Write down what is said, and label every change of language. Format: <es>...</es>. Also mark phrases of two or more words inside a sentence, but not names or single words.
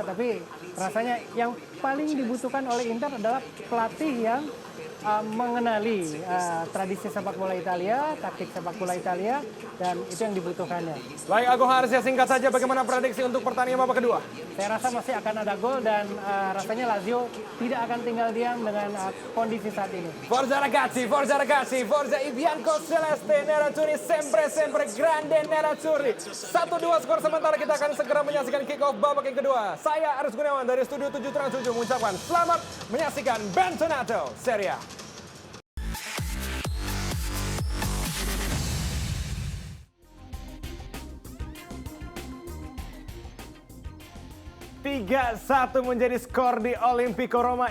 <id>Tapi rasanya yang paling dibutuhkan oleh Inter adalah pelatih yang mengenali tradisi sepak bola Italia, taktik sepak bola Italia, dan itu yang dibutuhkannya. Baik, Agung Harsya, singkat saja bagaimana prediksi untuk pertandingan babak kedua? Saya rasa masih akan ada gol, dan rasanya Lazio tidak akan tinggal diam dengan kondisi saat ini.</id> <it>Forza ragazzi, Forza i Biancocelesti, Nerazzurri, sempre grande Nerazzurri.</it> <id>1-2 skor sementara, kita akan segera menyaksikan</id> <en>kick off</en> <id>babak yang kedua. Saya Aris Gunawan dari Studio 7 Trans 7 mengucapkan selamat menyaksikan Bentornato Serie A. 3-1 menjadi skor di Olimpico Roma.</id>